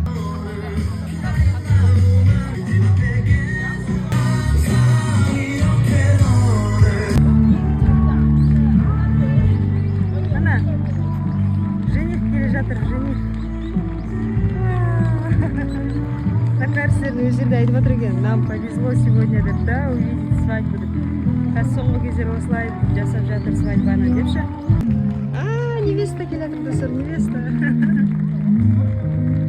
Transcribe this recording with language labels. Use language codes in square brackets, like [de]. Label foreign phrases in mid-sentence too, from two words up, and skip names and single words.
[kk] Ана, жених келе жатыр, жених. Кәрістердің өздері де айтып отыр екен, [ru] нам повезло сегодня деп, да, увидеть свадьбу деп. [kk] Қазір соңғы кездері осылай жасап жатыр свадьбаны депші. Невеста келе жатыр, достар, невеста.